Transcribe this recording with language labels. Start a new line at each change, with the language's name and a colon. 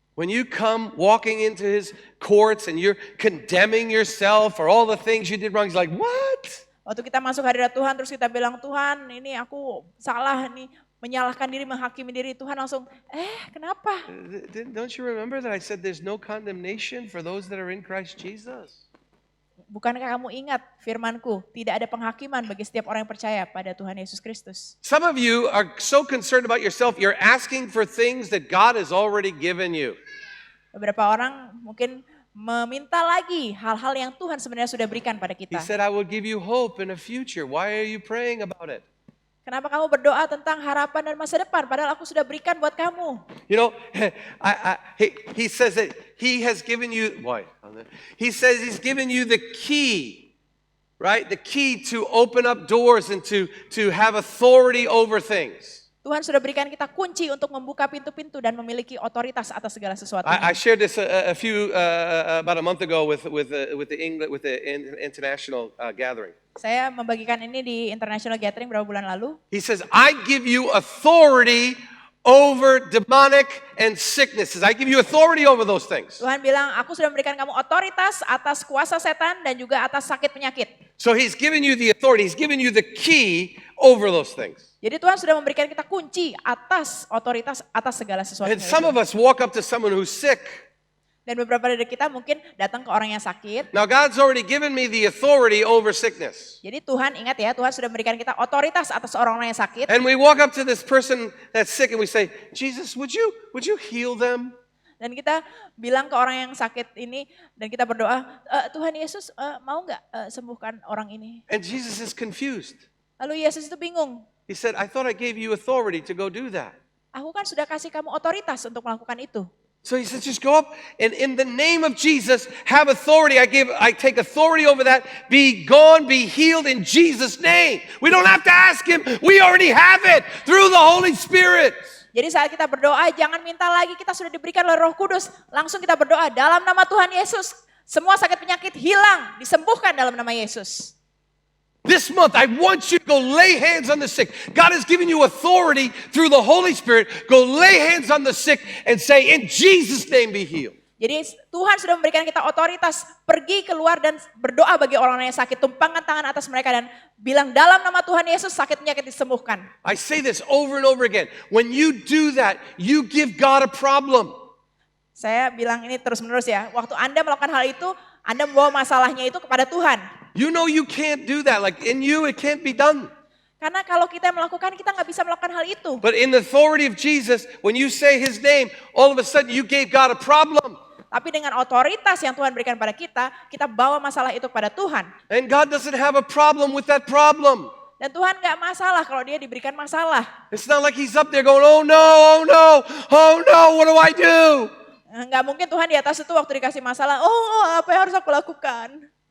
English: When you come walking into his courts and you're condemning yourself for all the things you did wrong, he's like, what?
Indonesian: Waktu kita masuk hadirat Tuhan terus kita bilang, Tuhan ini aku salah nih, menyalahkan diri, menghakimi diri, Tuhan langsung, kenapa?
English: Don't you remember that I said there's no condemnation for those that are in Christ Jesus?
Indonesian: Bukankah kamu ingat firmanku, tidak ada penghakiman bagi setiap orang yang percaya pada Tuhan Yesus Kristus.
English: Some of you are so concerned about yourself, you're asking for things that God has already given you.
Indonesian: Beberapa orang mungkin meminta lagi hal-hal yang Tuhan sebenarnya sudah berikan pada
English: He
Indonesian: kita.
English: said, I will give you hope in a future. Why are you praying about it?
Indonesian: Kenapa kamu berdoa tentang harapan dan masa depan, padahal aku sudah berikan buat kamu.
English: You know, he says that he has given you, he says he's given you the key, right? The key to open up doors and to have authority over things.
Indonesian: Tuhan sudah berikan kita kunci untuk membuka pintu-pintu dan memiliki otoritas atas segala sesuatu.
English: I shared this about a month ago with the international gathering.
Indonesian: Saya membagikan ini di International Gathering beberapa bulan lalu.
English: He says, I give you authority over demonic and sicknesses. I give you authority over those things.
Indonesian: Tuhan bilang, aku sudah memberikan kamu otoritas atas kuasa setan dan juga atas sakit penyakit.
English: So he's given you the authority. He's given you the key over those things.
Indonesian: Jadi Tuhan sudah memberikan kita kunci atas otoritas atas segala sesuatu.
English: And some of us walk up to someone who's sick.
Indonesian: Dan beberapa dari kita mungkin datang ke orang yang sakit.
English: Now God's already given me the authority over sickness.
Indonesian: Jadi Tuhan, ingat ya, Tuhan sudah memberikan kita otoritas atas orang-orang yang sakit.
English: And we walk up to this person that's sick and we say, Jesus, would you heal them?
Indonesian: Dan kita bilang ke orang yang sakit ini dan kita berdoa, Tuhan Yesus mau nggak sembuhkan orang ini?
English: And Jesus is confused.
Indonesian: Lalu Yesus itu bingung.
English: He said, I thought I gave you authority to go do that.
Indonesian: Aku kan sudah kasih kamu otoritas untuk melakukan itu.
English: So he said, just go up and in the name of Jesus, have authority. I take authority over that. Be gone, be healed in Jesus' name. We don't have to ask him. We already have it through the Holy Spirit.
Indonesian: Jadi saat kita berdoa, jangan minta lagi, kita sudah diberikan oleh Roh Kudus. Langsung kita berdoa dalam nama Tuhan Yesus. Semua sakit penyakit hilang, disembuhkan dalam nama Yesus.
English: This month, I want you to go lay hands on the sick. God has given you authority through the Holy Spirit. Go lay hands on the sick and say, in Jesus' name be healed.
Indonesian: Jadi Tuhan sudah memberikan kita otoritas pergi keluar dan berdoa bagi orang-orang yang sakit. Tumpangkan tangan atas mereka dan bilang dalam nama Tuhan Yesus sakit penyakit disembuhkan.
English: I say this over and over again. When you do that, you give God a problem.
Indonesian: Saya bilang ini terus menerus ya. Waktu Anda melakukan hal itu, Anda membawa masalahnya itu kepada Tuhan.
English: You know you can't do that. Like in you, it can't be done.
Indonesian: Karena kalau kita melakukan, kita nggak bisa melakukan hal itu.
English: But in the authority of Jesus, when you say his name, all of a sudden you gave God a problem.
Indonesian: Tapi dengan otoritas yang Tuhan berikan pada kita bawa masalah itu kepada Tuhan.
English: And God doesn't have a problem with that problem.
Indonesian: Dan Tuhan nggak masalah kalau dia diberikan masalah.
English: It's not like he's up there going, oh no, what do I do?
Indonesian: Nggak mungkin Tuhan di atas itu waktu dikasih masalah, apa yang harus aku lakukan?